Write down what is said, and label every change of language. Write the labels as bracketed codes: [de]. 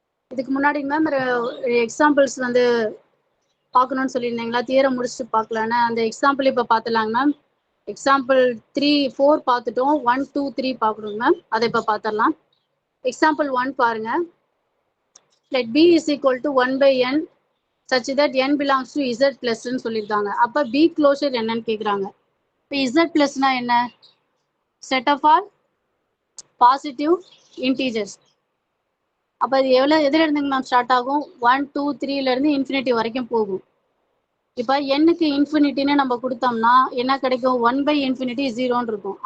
[ta] இதுக்கு முன்னாடி ma'am examples வந்து பார்க்கணும்னு சொல்லியிருந்தீங்களா, தியரம் முடிச்சுட்டு பார்க்கலான்னு. அந்த எக்ஸாம்பிள் இப்போ பார்த்துலாங்க மேம். எக்ஸாம்பிள் 3, 4 பார்த்துட்டோம், 1, 2, 3 பார்க்கணும் மேம், அதை இப்போ பார்த்துடலாம். எக்ஸாம்பிள் 1 பாருங்க. [en] let b is equal to 1 by n such that n belongs to z plus [ta] ன்னு சொல்லியிருக்காங்க. அப்ப b க்ளோஷர் என்னன்னு கேட்குறாங்க. இப்போ z பிளஸ்னா என்ன, [en] Set of all positive integers. [ta] அப்போ இது எதுல இருந்துங்க மேம் ஸ்டார்ட் ஆகும், 1, 2, 3ல இருந்து இன்ஃபினிட்டி வரைக்கும் போகும். இப்போ n-க்கு இன்ஃபினிட்டின்னு நம்ம கொடுத்தோம்னா என்ன கிடைக்கும், 1 by infinity 0ன்னு இருக்கும்.